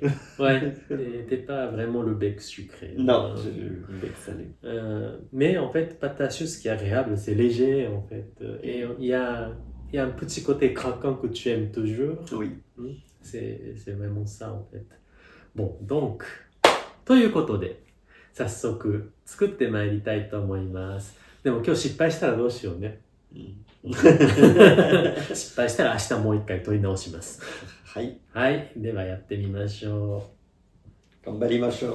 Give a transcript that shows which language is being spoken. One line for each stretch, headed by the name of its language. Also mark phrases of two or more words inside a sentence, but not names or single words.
French: Ouais, t'es pas vraiment le bec sucré. Non, j'ai le bec salé. Mais en fait, pâte à choux, ce qui est agréable, c'est léger, en fait. Et il y a un petit côté craquant que tu aimes toujours. Oui. C'est vraiment ça en fait. bon、donc
Japanese: ということで早速作ってまいりたいと思います。でも今日失敗したらどうしようね。失敗したら明日もう一回撮り直します。はい。はい、ではやってみましょう。頑張りましょ